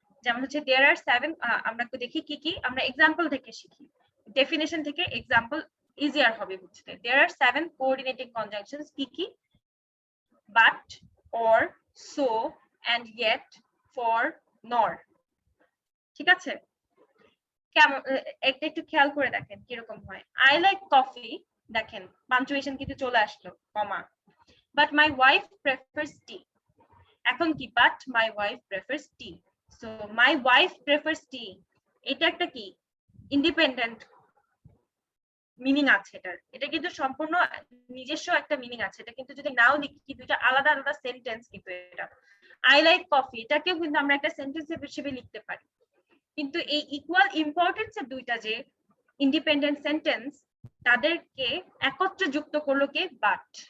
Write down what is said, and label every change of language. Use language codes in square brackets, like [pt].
[bn] যেমন হচ্ছে দেয়ার আর 7, আমরা একটু দেখি কি কি, আমরা এক্সাম্পল থেকে শিখি, ডেফিনেশন থেকে এক্সাম্পল ইজিয়ার হবে বুঝতে। [en] there are 7 coordinating conjunctions [bn] কি কি? [en] but, or, so, and yet, for, nor। [bn] ঠিক আছে, কেমন একটা একটু খেয়াল করে দেখেন কিরকম হয়। [en] I like coffee, [bn] দেখেন পাঞ্চুয়েশন কিন্তু চলে আসলো, [en] Comma, but my wife prefers tea। [bn] এখন কি? [en] but my wife prefers tea। so my wife prefers tea, [bn] এটা একটা কি ইন্ডিপেন্ডেন্ট মিনিং আছে এটার, এটা কিন্তু সম্পূর্ণ নিজস্ব একটা মিনিং আছে। এটা কিন্তু যদি নাও লিখি, দুইটা আলাদা আলাদা সেন্টেন্স কিন্তু এটা। [en] I like coffee, [bn] এটাকেও কিন্তু আমরা একটা সেন্টেন্স হিসেবে লিখতে পারি, কিন্তু এই ইকুয়াল ইম্পর্টেন্স এর দুইটা যে ইন্ডিপেন্ডেন্ট সেন্টেন্স, তাদেরকে একত্রে যুক্ত করলো কে? বাট।